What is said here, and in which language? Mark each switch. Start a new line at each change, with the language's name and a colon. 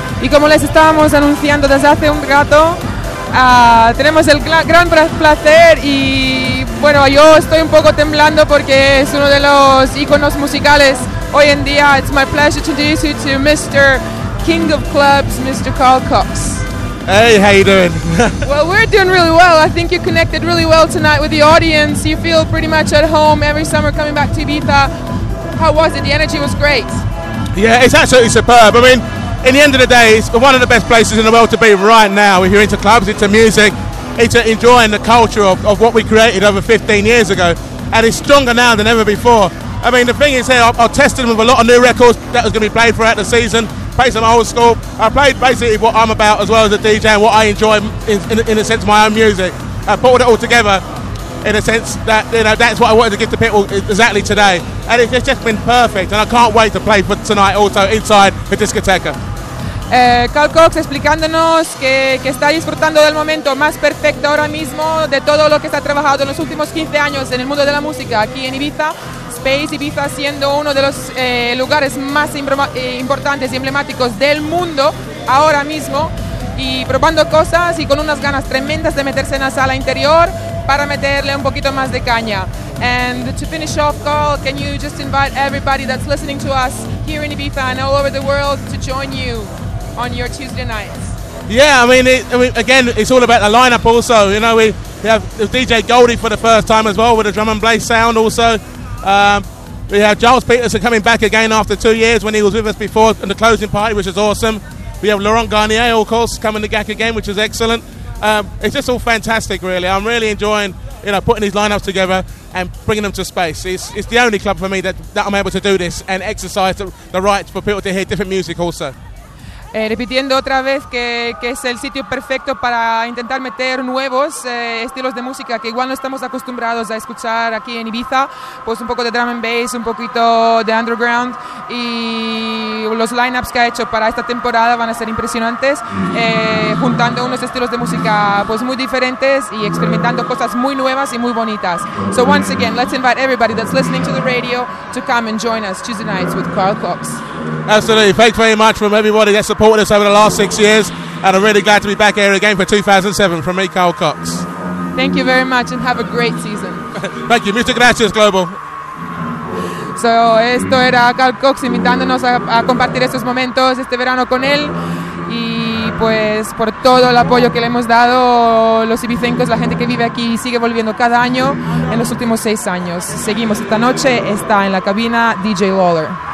Spanish: Como les estábamos anunciando desde hace un rato, tenemos el gran placer y bueno, yo estoy un poco temblando porque es uno de los iconos musicales hoy en día.
English: It's my pleasure to introduce you to Mr. King of Clubs, Mr. Carl Cox. Hey, how you doing? Well, we're doing really well. I think you connected really well tonight with the audience. You feel pretty much at home every summer coming back to Ibiza. How was it? The energy was great. Yeah, it's absolutely superb. I mean, in the end of the day, it's one of the best places in the world to be right now. If you're into clubs, into music, into enjoying the culture of what we created over 15 years ago. And it's stronger now than ever before. I mean, the thing is here, I've tested them with a lot of new records that was going to be played throughout the season. Played some old school. I played basically what I'm about as well as a DJ and what I enjoy in a sense, my own music. I put it all together in a sense that, you know, that's what I wanted to give to people exactly today. And it's just been perfect, and I can't wait to play for tonight also inside the discoteca.
Spanish: Carl Cox explicándonos que está disfrutando del momento más perfecto ahora mismo de todo lo que se ha trabajado en los últimos 15 años en el mundo de la música aquí en Ibiza. Space Ibiza siendo uno de los lugares más importantes y emblemáticos del mundo ahora mismo, y probando cosas y con unas ganas tremendas de meterse en la sala interior para meterle un poquito más de caña.
English: And to finish off, Carl, can you just invite everybody that's listening to us here in Ibiza and all over the world to join you on your Tuesday nights? Yeah, I mean, again, it's all about the lineup also. You know, we have DJ Goldie for the first time as well with a drum and bass sound also. We have Giles Peterson coming back again after 2 years when he was with us before in the closing party, which is awesome. We have Laurent Garnier, of course, coming to GAC again, which is excellent. It's just all fantastic, really. I'm really enjoying, you know, putting these lineups together and bringing them to Space. It's the only club for me that I'm able to do this and exercise the right for people to hear different music also.
Spanish: Repitiendo otra vez que es el sitio perfecto para intentar meter nuevos estilos de música que igual no estamos acostumbrados a escuchar aquí en Ibiza, pues un poco de drum and bass, un poquito de underground, y los lineups que ha hecho para esta temporada van a ser impresionantes, juntando unos estilos de música pues muy diferentes y experimentando cosas muy nuevas y muy bonitas.
English: So once again, let's invite everybody that's listening to the radio to come and join us Tuesday nights with Carl Cox. Absolutely. Thanks very much from everybody that supported us over the last 6 years. And I'm really glad to be back here again for 2007. From me, Carl Cox. Thank you very much and have a great season. Thank you.
Spanish: Muchas gracias, Global. So, esto era Carl Cox invitándonos a compartir estos momentos este verano con él. Y pues, por todo el apoyo que le hemos dado, los ibicencos, la gente que vive aquí, sigue volviendo cada año en los últimos 6 años. Seguimos esta noche. Está en la cabina DJ Lawler.